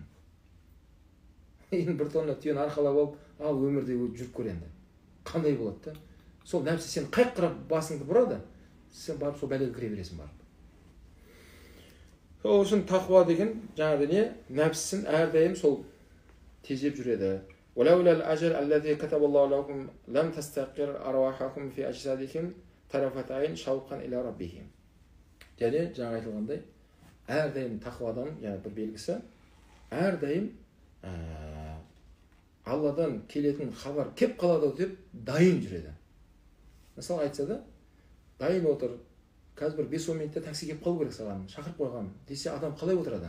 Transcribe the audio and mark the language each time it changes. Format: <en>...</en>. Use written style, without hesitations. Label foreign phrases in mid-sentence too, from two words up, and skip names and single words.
<kk>Енді 1 тонна түйені арқалап алып, ал өмірде жүріп көр енді. Қандай болады да? Сол нәпсі сен қайқырап басыңды бұрады, сен барып сол бәлеге кіре бересің барып. Сол үшін тақуа деген жаңағы не? Нәпсісін әрдайым сол тежеп жүреді.</kk> <ar>وَلَوْلَا الْأَجَلَ الَّذِي كَتَبَ اللَّهُ لَكُمْ لَمْ تَسْتَقِرْ أَرْوَاحُكُمْ فِي أَجْسَادِكُمْ طَرَفَتَ عَيْنٍ شَوْقًا إِلَى رَبِّهِمْ.</ar> <kk>Және жаңа айтылғандай, әрдайым тақуадан, яғни бір белгісі, әрдайым Алладан келетін хабар кеп қалады деп дайын жүреді. Мысалы айтса да, дайын отыр. Қазір бір 5-10 минутта такси кеп қалу керек саған, шақырып қойған десе, адам қалай отырады?</kk>